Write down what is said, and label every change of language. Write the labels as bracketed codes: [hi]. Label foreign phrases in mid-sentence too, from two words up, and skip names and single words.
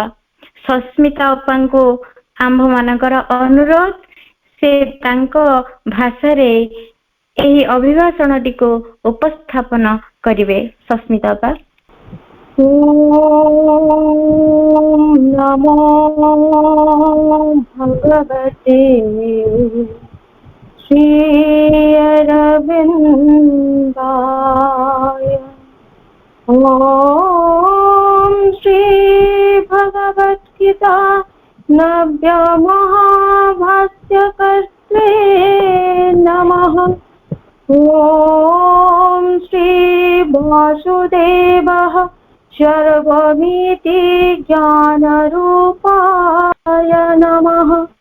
[or] ସସ୍ମିତା ଅପାଙ୍କୁ ଆମ୍ଭ ମାନଙ୍କର ଅନୁରୋଧ ସେ ତାଙ୍କ ଭାଷାରେ ଏହି ଅଭିଭାଷଣଟିକୁ ଉପସ୍ଥାପନ କରିବେ। ସସ୍ମିତା ଅପା। [sa] ଓମ୍ ନମୋ ଭଗବତେ ଶ୍ରୀ ଅରବିନ୍ଦାୟ। ओम श्री भगवत गीता नव्य महाभाष्य कर्त्रे नमः। ओम श्री वासुदेवः सर्वमिति ज्ञान रूपाय नमः।